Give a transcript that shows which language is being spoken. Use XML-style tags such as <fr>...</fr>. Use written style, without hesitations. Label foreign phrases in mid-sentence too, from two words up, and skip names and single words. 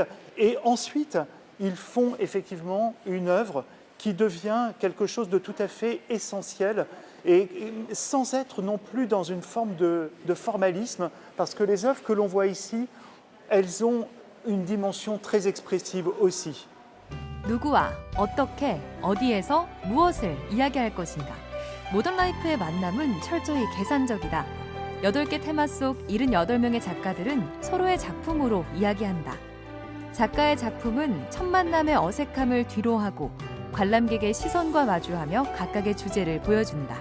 <fr>Et ensuite, ils font effectivement une œuvre qui devient quelque chose de tout à fait essentiel et sans être non plus dans une forme de formalisme, parce que les œuvres que l'on voit ici, elles ont une dimension très expressive aussi.</fr> <ko>누구와 어떻게 어디에서 무엇을 이야기할 것인가. 모던 라이프의 만남은 철저히 계산적이다. 8개 테마 속 78명의 작가들은 서로의 작품으로 이야기한다. 작가의 작품은 첫 만남의 어색함을 뒤로하고 관람객의 시선과 마주하며 각각의 주제를 보여준다.</ko>